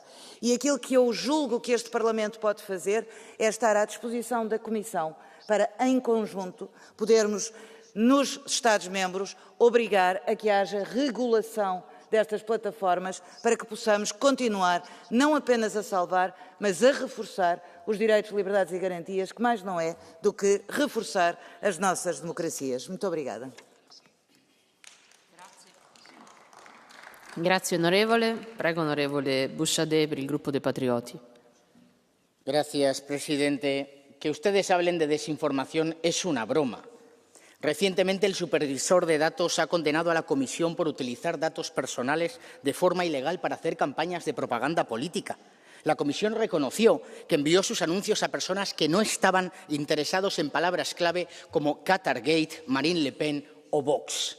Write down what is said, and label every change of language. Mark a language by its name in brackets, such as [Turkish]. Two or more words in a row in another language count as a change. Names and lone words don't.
[Portuguese] E aquilo que eu julgo que este Parlamento pode fazer é estar à disposição da Comissão para, em conjunto, podermos, nos Estados-membros, obrigar a que haja regulação destas plataformas para que possamos continuar não apenas a salvar, mas a reforçar os direitos, liberdades e garantias, que mais não é do que reforçar as nossas democracias. Muito obrigada. [Italian] Grazie onorevole. Prego onorevole Bouchardet per il gruppo dei Patrioti. [Spanish] Gracias, presidente. Que ustedes hablen de desinformación es una broma. Recientemente el supervisor de datos ha condenado a la Comisión por utilizar datos personales de forma ilegal para hacer campañas de propaganda política. La Comisión reconoció que envió sus anuncios a personas que no estaban interesados en palabras clave como Qatargate, Marine Le Pen o Vox.